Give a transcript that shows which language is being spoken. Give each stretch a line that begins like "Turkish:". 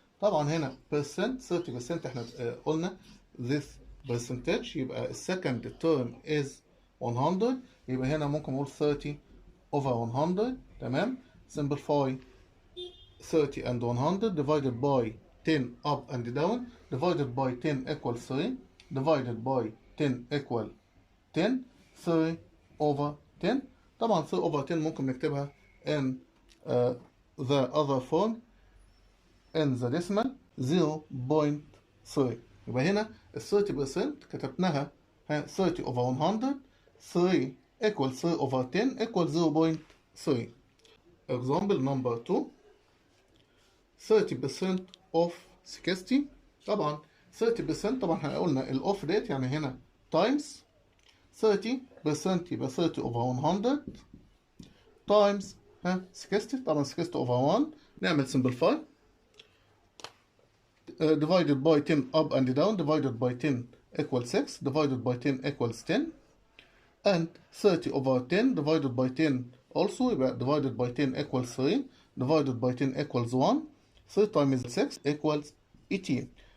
Arabic: طبعا هنا percent 30% احنا قلنا
English: this percentage. يبقى السكند term is 100.
Arabic: يبقى هنا ممكن نقول
English: 30 over 100. تمام، simplify 30 and 100 divided by 10 up and down. divided by 10 equals 3. divided by 10 equal 10. 3 over 10. طبعا 3 over 10
Arabic: ممكن نكتبها
English: in the other form in the decimal 0.3.
Arabic: يبقى هنا ال 30% كتبناها
English: 30 over 100. 3 equals 3 over 10 equals 0.3. Example number 2 30% of 60. طبعا 30%
Arabic: طبعا احنا قلنا
English: ال off rate يعني هنا times 30% يبقى 30 over 100 times 60. طبعا 60 over 1 نعمل simplify. divided by 10 up and down, divided by 10 equals 6, divided by 10 equals 10, and 30 over 10 divided by 10 also يبقى divided by 10 equals 3, divided by 10 equals 1, 3 times 6 equals 18.